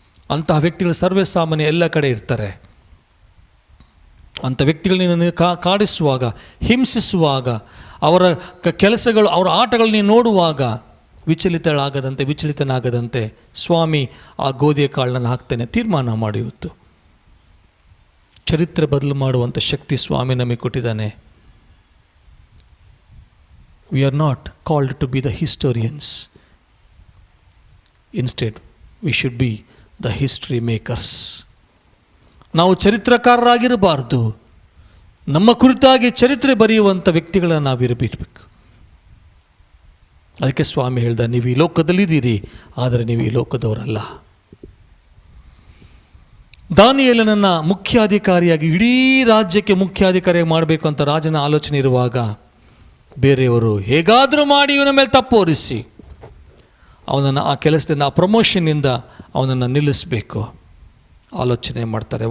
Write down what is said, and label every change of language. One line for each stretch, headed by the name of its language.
Kannada: ಅಂತಹ ವ್ಯಕ್ತಿಗಳು ಸರ್ವೇ ಸಾಮಾನ್ಯ ಎಲ್ಲ ಕಡೆ ಇರ್ತಾರೆ. ಅಂಥ ವ್ಯಕ್ತಿಗಳನ್ನ ಕಾಡಿಸುವಾಗ, ಹಿಂಸಿಸುವಾಗ, ಅವರ ಕೆಲಸಗಳು, ಅವರ ಆಟಗಳು ನೀನು ನೋಡುವಾಗ ವಿಚಲಿತನಾಗದಂತೆ ಸ್ವಾಮಿ ಆ ಗೋಧಿಯ ಕಾಳನ್ನು ಹಾಕ್ತೇನೆ ತೀರ್ಮಾನ ಮಾಡಿ. ಇವತ್ತು ಚರಿತ್ರೆ ಬದಲು ಮಾಡುವಂಥ ಶಕ್ತಿ ಸ್ವಾಮಿ ನಮಗೆ ಕೊಟ್ಟಿದ್ದಾನೆ.
English: We are not called to be the historians. Instead, we should be the history makers.
Kannada: ನಾವು ಚರಿತ್ರಕಾರರಾಗಿರಬಾರ್ದು, ನಮ್ಮ ಕುರಿತಾಗಿ ಚರಿತ್ರೆ ಬರೆಯುವಂಥ ವ್ಯಕ್ತಿಗಳನ್ನು ನಾವಿರಬೇಕು. ಅದಕ್ಕೆ ಸ್ವಾಮಿ ಹೇಳ್ದ, ನೀವು ಈ ಲೋಕದಲ್ಲಿದ್ದೀರಿ, ಆದರೆ ನೀವು ಈ ಲೋಕದವರಲ್ಲ. ದಾನಿಯೇಲನನ್ನು ಮುಖ್ಯಾಧಿಕಾರಿಯಾಗಿ, ಇಡೀ ರಾಜ್ಯಕ್ಕೆ ಮುಖ್ಯಾಧಿಕಾರಿಯಾಗಿ ಮಾಡಬೇಕು ಅಂತ ರಾಜನ ಆಲೋಚನೆ ಇರುವಾಗ ಬೇರೆಯವರು ಹೇಗಾದರೂ ಮಾಡಿ ಇವನ ಮೇಲೆ ತಪ್ಪು ಹೊರಿಸಿ ಅವನನ್ನು ಆ ಕೆಲಸದಿಂದ, ಆ ಪ್ರಮೋಷನ್ನಿಂದ ಅವನನ್ನು ನಿಲ್ಲಿಸಬೇಕು ಆಲೋಚನೆ ಮಾಡ್ತಾರೆ.